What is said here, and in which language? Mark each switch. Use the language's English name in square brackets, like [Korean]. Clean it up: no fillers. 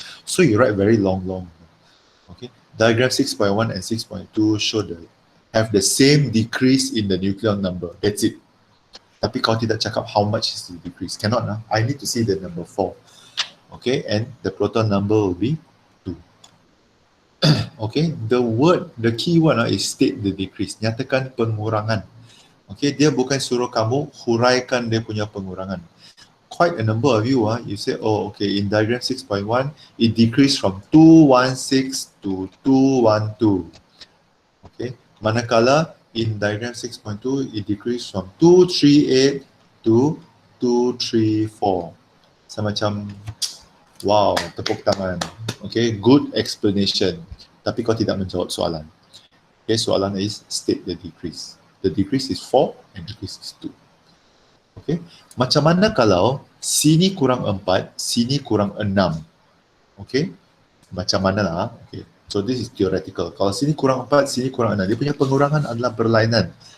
[English] So you write very long. Okay, diagram 6.1 and 6.2 show have the same decrease in the nuclear number. That's it. [Malay] Tapi kau tidak cakap [English] how much is the decrease. Cannot. I need to see the number 4. Okay, and the proton number will be 2. Okay, the key word is state the decrease. [Malay] Nyatakan pengurangan. Okay, dia bukan suruh kamu huraikan dia punya pengurangan. [English] Quite a number of you, you say, oh, okay, in diagram 6.1, it decreased from 216 to 212. Okay, manakala in diagram 6.2, it decreased from 238 to 234. [Malay] Semacam, wow, tepuk tangan. Okay, [English] good explanation. [Malay] Tapi kau tidak menjawab soalan. Okay, soalan is [English] state the decrease. The decrease is 4 and decrease is 2. Okay, [Malay] macam mana kalau sini kurang 4, sini kurang 6? [English] Okay, [Malay] macam mana lah? [English] Okay, so this is theoretical. [Malay] Kalau sini kurang 4, sini kurang 6, dia punya pengurangan adalah berlainan.